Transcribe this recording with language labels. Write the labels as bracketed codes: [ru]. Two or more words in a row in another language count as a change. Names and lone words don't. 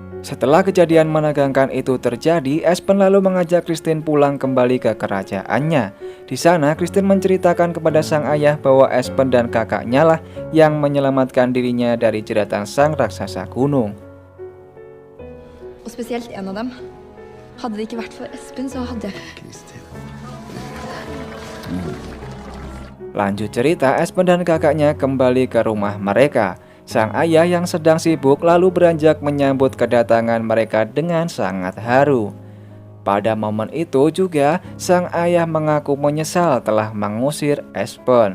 [id] Setelah kejadian menegangkan itu terjadi, Espen lalu mengajak Christine pulang kembali ke kerajaannya. Di sana, Christine menceritakan kepada sang ayah bahwa Espen dan kakaknya lah yang menyelamatkan dirinya dari jeratan sang raksasa gunung. [no] Og spesielt en av dem. Hadde det ikke vært for Espen, så hadde jeg... [id] Lanjut cerita, Espen dan kakaknya kembali ke rumah mereka. Sang ayah yang sedang sibuk lalu beranjak menyambut kedatangan mereka dengan sangat haru. Pada momen itu juga, sang ayah mengaku menyesal telah mengusir Espen.